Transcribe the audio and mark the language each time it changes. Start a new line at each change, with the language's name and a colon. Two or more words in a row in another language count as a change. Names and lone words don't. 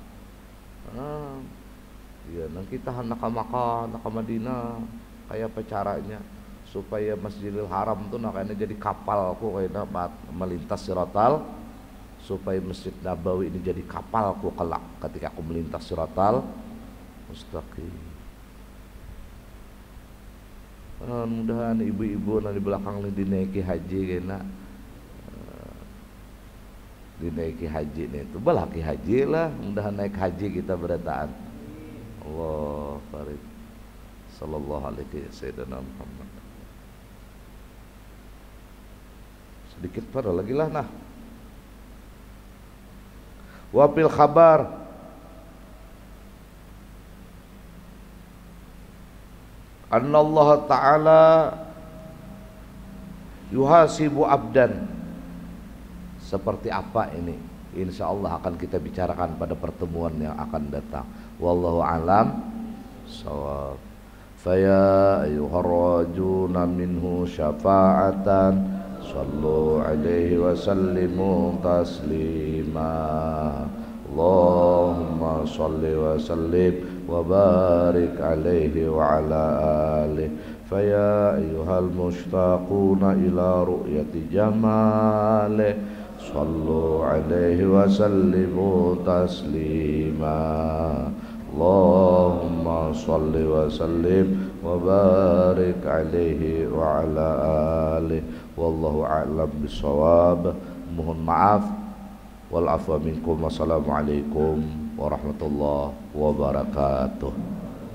Banjar: Ya, nang kita hendak ke Makkah, hendak ke Madinah, kayak apa caranya supaya Masjidil Haram tuh nakanya jadi kapal ku kayak melintas siratal, supaya Masjid Nabawi ini jadi kapal ku kelak ketika aku melintas siratal mustaqim. Mudahan ibu-ibu di belakang ini dinaiki haji kena dinaiki haji nih itu balaki haji lah, mudahan naik haji kita berataan.
Arabic: الله فريد صلى الله عليه سيدنا محمد.
Banjar: Sedikit pada lagi lah nah.
Arabic: وفي الخبر أن الله تعالى يحاسب عبدا.
Indonesian: Seperti apa ini? Insya Allah akan kita bicarakan pada pertemuan yang akan datang.
Arabic: والله أعلم الصواب. فيا أيها الراجون منه شفاعة صلوا عليه وسلموا تسليما. اللهم صل وسلم وبارك عليه وعلى آله. فيا أيها المشتاقون إلى رؤية جماله صلوا عليه وسلموا تسليما. اللهم صل وسلم وبارك عليه وعلى آله. والله أعلم بالصواب.
Indonesian: Mohon maaf
Arabic: والعفو منكم. والسلام عليكم ورحمة الله وبركاته.